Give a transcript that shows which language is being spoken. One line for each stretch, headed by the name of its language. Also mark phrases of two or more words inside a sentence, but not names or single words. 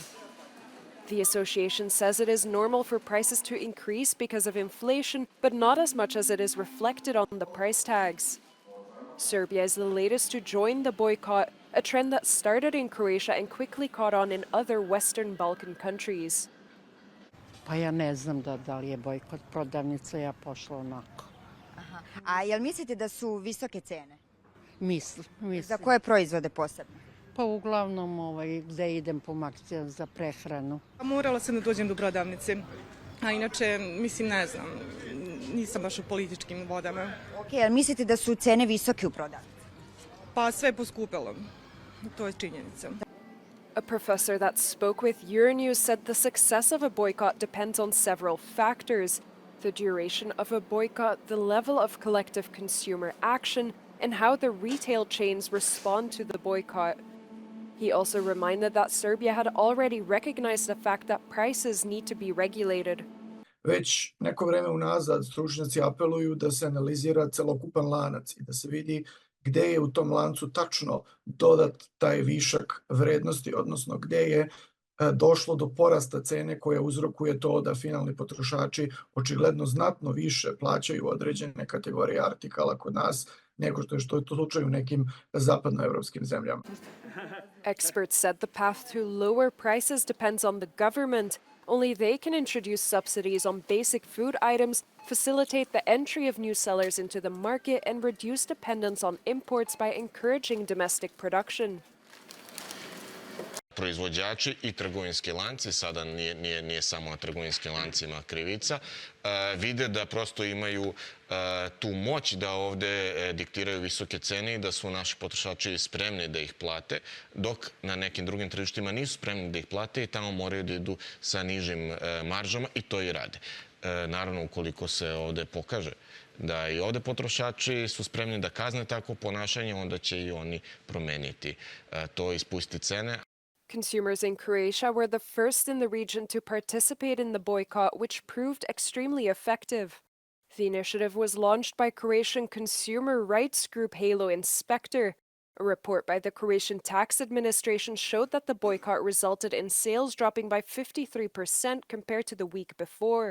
English: The association says it is normal for prices to increase because of inflation, but not as much as it is reflected on the price tags. Serbia is the latest to join the boycott, a trend that started in Croatia and quickly caught on in other Western Balkan countries.
Serbian: Pa ja ne znam da li je bojkot prodavnice, ja pošla onako. Aha. A jel mislite da su visoke cene? Mislim. Za koje proizvode posebno? Pa uglavnom gde idem po akcijama za prehranu. Morala sam da dođem do prodavnice, a inače, mislim, ne znam, nisam baš u političkim vodama. Ok, jel mislite da su cene visoke u prodavnici? Pa sve je poskupelo, to je činjenica.
English: A professor that spoke with Euronews said the success of a boycott depends on several factors: the duration of a boycott, the level of collective consumer action, and how the retail chains respond to the boycott. He also reminded that Serbia had already recognized the fact that prices need to be regulated.
Serbian: Već neko vreme unazad stručnjaci apeluju da se analizira celokupan lanac i da se vidi gde je u tom lancu tačno dodat taj višak vrednosti, odnosno gde je došlo do porasta cene koja uzrokuje to da finalni potrošači očigledno znatno više plaćaju određene kategorije artikala kod nas nego što je to slučaj u nekim zapadnoevropskim zemljama.
English: Experts said the path to lower prices depends on the government. Only they can introduce subsidies on basic food items, facilitate the entry of new sellers into the market, and reduce dependence on imports by encouraging domestic production.
Serbian: Proizvođači i trgovinski lanci, sada nije samo na trgovinskim lancima krivica, vide da prosto imaju tu moć da ovde diktiraju visoke cene i da su naši potrošači spremni da ih plate, dok na nekim drugim tržištima nisu spremni da ih plate i tamo moraju da idu sa nižim maržama i to i rade. Naravno, ukoliko se ovde pokaže da i ovde potrošači su spremni da kazne takvo ponašanje, onda će i oni promeniti to i spustiti cene.
English: Consumers in Croatia were the first in the region to participate in the boycott, which proved extremely effective. The initiative was launched by Croatian consumer rights group Halo Inspector. A report by the Croatian Tax Administration showed that the boycott resulted in sales dropping by 53% compared to the week before.